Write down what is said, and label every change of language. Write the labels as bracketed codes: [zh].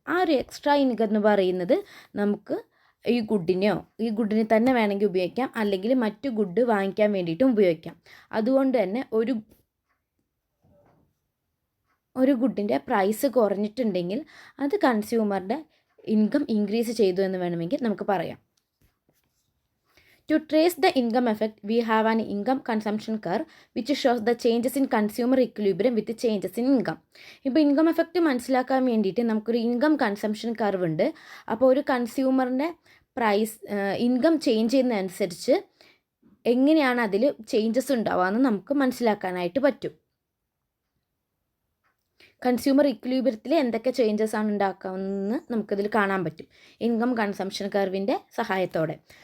[ml] ആ ഒരു extra income എന്ന് പറയുന്നത് നമുക്ക് ഈ ഗുഡിനെ തന്നെ വേണമെങ്കിൽ ഉപയോഗിക്കാം, അല്ലെങ്കിൽ മറ്റു ഗുഡ് വാങ്ങിക്കാൻ വേണ്ടിയിട്ടും ഉപയോഗിക്കാം. അതുകൊണ്ട് തന്നെ ഒരു ഗുഡിൻ്റെ പ്രൈസ് കുറഞ്ഞിട്ടുണ്ടെങ്കിൽ അത് കൺസ്യൂമറുടെ ഇൻകം ഇൻക്രീസ് ചെയ്തു എന്ന് വേണമെങ്കിൽ നമുക്ക് പറയാം. [en] To trace the income effect, we have an income consumption curve which shows the changes in consumer equilibrium with changes in income. [ml] ഇപ്പോൾ ഇൻകം എഫക്റ്റ് മനസ്സിലാക്കാൻ വേണ്ടിയിട്ട് നമുക്കൊരു ഇൻകം കൺസംഷൻ കർവ് ഉണ്ട്. അപ്പോൾ ഒരു കൺസ്യൂമറിൻ്റെ ഇൻകം ചേഞ്ച് ചെയ്യുന്നതനുസരിച്ച് എങ്ങനെയാണ് അതിൽ ചേഞ്ചസ് ഉണ്ടാവുകയെന്ന് നമുക്ക് മനസ്സിലാക്കാനായിട്ട് പറ്റും. കൺസ്യൂമർ ഇക്വിലിബ്രിയത്തിൽ എന്തൊക്കെ ചേഞ്ചസ് ആണ് ഉണ്ടാക്കാമെന്ന് നമുക്കിതിൽ കാണാൻ പറ്റും ഇൻകം കൺസംഷൻ കർവിൻ്റെ സഹായത്തോടെ.